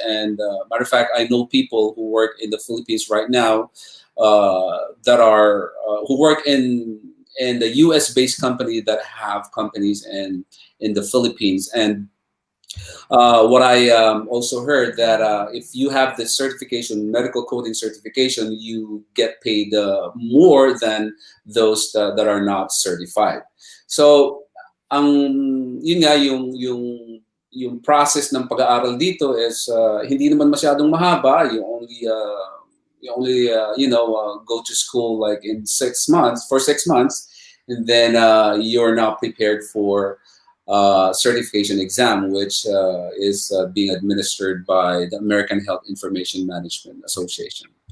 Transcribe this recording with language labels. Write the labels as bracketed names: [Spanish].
[English] And matter of fact, I know people who work in the Philippines right now that are who work in the US-based company that have companies in the Philippines. And what I also heard that if you have this certification, medical coding certification, you get paid more than those that are not certified. [Filipino] So, yun nga yung process ng pag-aaral dito is hindi naman masyadong mahaba. [English] You only go to school like in 6 months, and then you're now prepared for certification exam, which is being administered by the American Health Information Management Association.